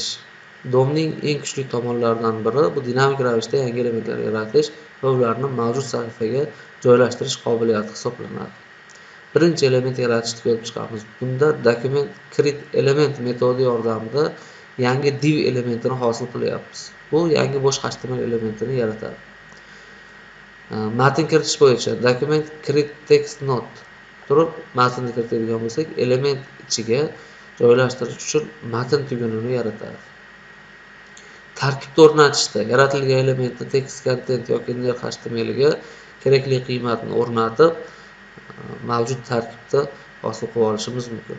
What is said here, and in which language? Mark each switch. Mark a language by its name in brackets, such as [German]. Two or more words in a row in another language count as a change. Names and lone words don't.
[Uzbek] DOMning eng kuchli tomonlaridan biri bu dinamik ravishda yangi elementlar yaratish va ularni mavjud sahifaga joylashtirish qobiliyati hisoblanadi. Birinchi element yaratishni ko'rib chiqamiz. Bunda [English] document create element [Uzbek] metodi yordamida yangi div elementini hosil qilyapmiz. Bu yangi bo'sh HTML elementini yaratadi. Matn kiritish bo'yicha [English] document create text node [Uzbek] turib matnni kiritadigan bo'lsak, element ichiga joylashtirish uchun matn tugunini yaratadi. Tarkibni o'rnatishda yaratilgan elementni [English] text content [Uzbek] yoki [English] inner HTML [Uzbek] ga kerakli qiymatni o'rnatib, mavjud tarkibda hosil qilib olishimiz mumkin.